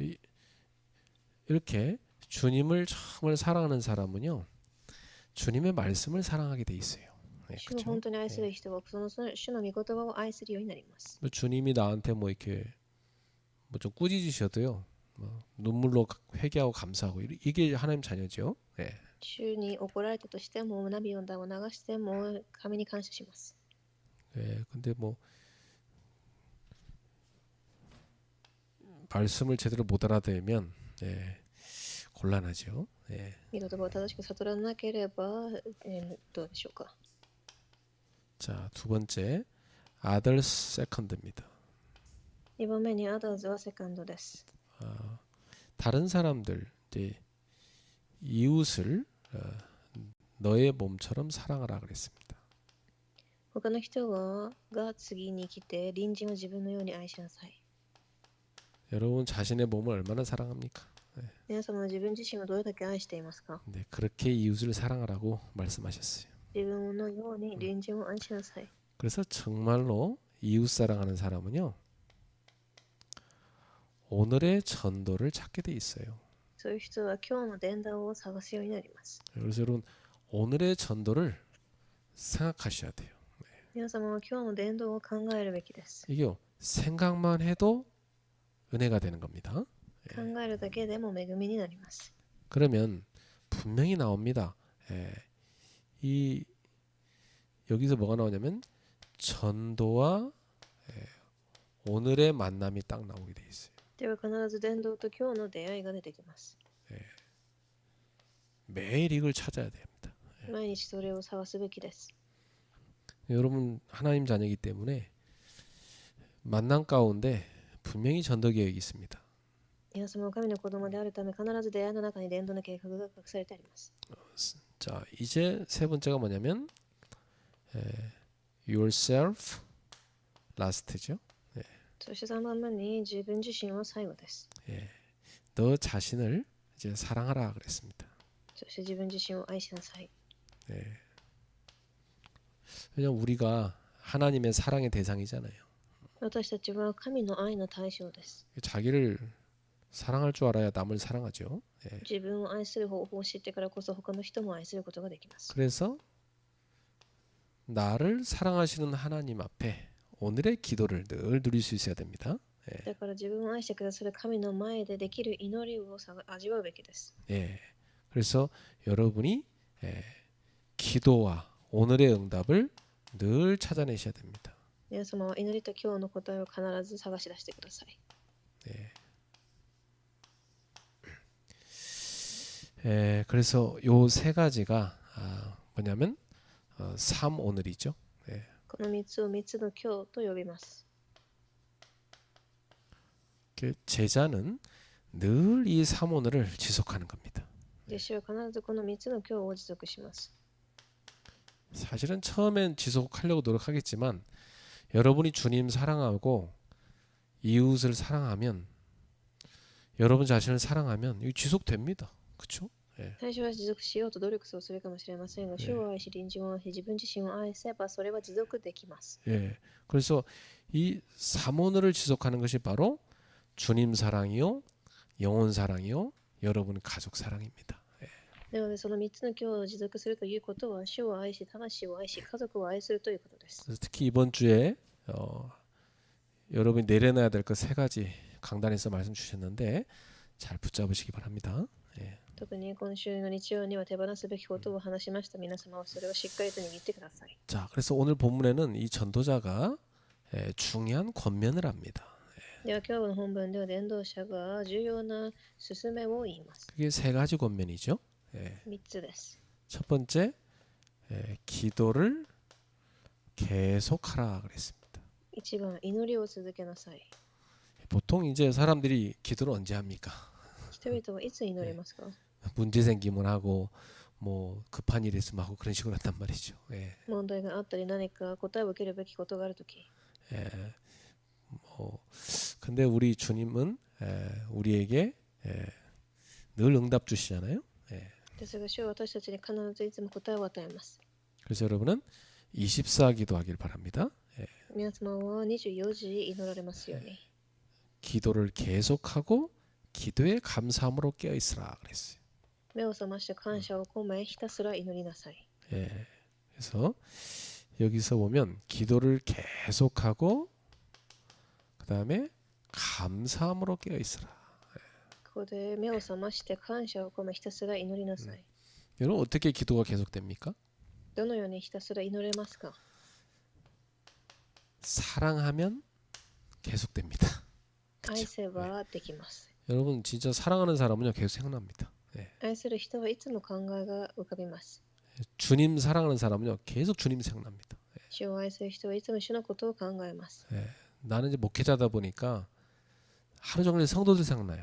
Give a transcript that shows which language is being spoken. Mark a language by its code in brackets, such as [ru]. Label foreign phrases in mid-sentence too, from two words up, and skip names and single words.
[ko] 이렇게 주님을 정말 사랑하는 사람은요, 주님의 말씀을 사랑하게 돼 있어요. [ja] 主を [ko] 그렇죠? [ja] 本当に愛する人はその主の御言葉を愛するようになります。 [ko] 주님이 나한테 뭐 이렇게 뭐 좀 꾸짖으셔도요. 뭐 눈물로 회개하고 감사하고 이게 하나님 자녀죠. 예. [ja] 主に怒られたとしても、涙を流しても神に感謝します。 [ko] 예. 근데 뭐 말씀을 제대로 못 알아들으면 예. 곤란하죠. 예. [ja] 御言葉を正しく悟らなければ、どうでしょうか。 [ko] 자, 두 번째 [en] other second [ko] 입니다. [ja] 2 番目にアダーズはセカンドです。 [ko] 다른 사람들 이제 이웃을 너의 몸처럼 사랑하라 그랬습니다. [ja] 他の人が次に来て、隣人を自分のように愛しなさい。 [ko] 여러분 자신의 몸을 얼마나 사랑합니까? [ja] 皆様は自分自身をどれだけ愛していますか？ [ko] 네, 그렇게 이웃을 사랑하라고 말씀하셨어요. [ja] 自分のように隣人を愛しなさい。 [ko] 그래서 정말로 이웃 사랑하는 사람은요. 오늘의 전도를 찾게 돼 있어요. [ja] そういう人は今日の伝道を探すようになります。 [ko] 그래서 여러분 오늘의 전도를 생각하셔야 돼요. [ja] 皆様は今日の伝道を考えるべきです。 [ko] 이게요. 생각만 해도 은혜가 되는 겁니다. [ja] 考えるだけでも恵みになります。 [ko] 그러면 분명히 나옵니다. 이 여기서 뭐가 나오냐면 전도와 오늘의 만남이 딱 나오게 돼 있어요. [ja] では必ず伝道と今日の出会いが出てきます。 [ko] 매일 이걸 찾아야 됩니다. [ja] 毎日それを探すべきです。 [ko] 여러분 하나님 자녀이기 때문에 만남 가운데 분명히 전도 계획이 있습니다. [ja] 皆様は神の子供であるため、必ず出会いの中に伝道の計画が隠されてあります。 [ko] 자, 이제 세 번째가 뭐냐면 [en] yourself last [ko] 죠. [ja] そして3番目に自分自身は最後です。 [ko] 너 자신을 이제 사랑하라 그랬습니다. [ja] そして自分自身を愛しなさい。 [ko] 왜냐면 우리가 하나님의 사랑의 대상이잖아요. [ja] 私たちは神の愛の対象です。 [ko] 자기를 사랑할 줄 알아야 남을 사랑하죠. [ja] 自分を愛する方法を知ってからこそ他の人も愛することができます。 [ko] 그래서 나를 사랑하시는 하나님 앞에 오늘의 기도를 늘 누릴 수 있어야 됩니다. [ja] だから自分を愛してくださる神の前でできる祈りを味わうべきです。 [ko] 그래서 여러분이 기도와 오늘의 응답을 늘 찾아내셔야 됩니다. [ja] 皆様は祈りと今日の答えを必ず探し出してください。 [ko] 그래서 요 세 가지가 뭐냐면 3 오늘이죠. [ja] この3つを3つの今日と呼びます。 [ko] 제자는 늘 이 3 오늘을 지속하는 겁니다. [ja] 弟子は必ずこの3つの今日を持続します。 [ko] 사실은 처음엔 지속하려고 노력하겠지만 여러분이 주님 사랑하고 이웃을 사랑하면 여러분 자신을 사랑하면 이거 지속됩니다. 그렇죠? [ja] 最初は持続しようと努力をするかもしれませんが、主を愛し、隣人を愛し、自分自身を愛せばそれは持続できます。 [ko] 그래서 이 3 오늘을 지속하는 것이 바로 주님 사랑이요, 영혼 사랑이요, 여러분 가족 사랑입니다. [ja] なのでその3つの今日を持続するということは、主を愛し、魂を愛し、家族を愛するということです。 [ko] 그래서 특히 이번 주에 여러분이 내려놔야 될 것 3가지 강단에서 말씀 주셨는데 잘 붙잡으시기 바랍니다. [ja] 特に今週の日曜には手放すべきことを話しました。皆様はそれをしっかりと握ってください。 [ko] 자, 그래서 오늘 본문에는 이 전도자가 중요한 권면을 합니다. [ja] では今日の本文では伝道者が重要な勧めを言います。 [ko] 그게 3가지 권면이죠. [ja] 3 つです。 [ko] 첫 번째, 기도를 계속하라 그랬습니다. [ja] 1 番、祈りを続けなさい。 [ko] 보통 이제 사람들이 기도를 언제 합니까? [ja] 人々はいつ祈りますか？ [ko] 문제 생기면 하고 뭐 급한 일 있으면 하고 그런 식으로 한단 말이죠. [ja] 問題があったり何か答えを受けるべきことがあるとき。 [ko] 근데 우리 주님은 우리에게 늘 응답 주시잖아요. [ja] ですが、主は私たちに必ずいつも答えを与えます。 [ko] 그래서 여러분은 24 기도하길 바랍니다. [ja] 皆様は24時祈られますように。 [ko] 기도를 계속하고 기도에 감사함으로 깨어 있으라 그랬어요. [ja] 目を覚まして感謝を込め、ひたすら祈りなさい。 [ko] 그래서 여기서 보면 기도를 계속하고 그 다음에 감사함으로 깨어 있으라. [ja] ここで目を覚まして感謝を込めひたすら祈りなさい。 [ko] 여러분 어떻게 기도가 계속됩니까? [ja] どのようにひたすら祈れますか？ [ko] 사랑하면 계속됩니다. [ja] 愛せばできます。 [ko] 여러분 진짜 사랑하는 사람은요 계속 생각납니다. 예. [ja] 愛する人はいつも考えが浮かびます。 [ko] 주님 사랑하는 사람은요 계속 주님 생각납니다. [ja] 主を愛する人はいつも主のことを考えます。 [ko] 예. 나는 이제 목회자다 보니까 하루 종일 성도들 생각나요.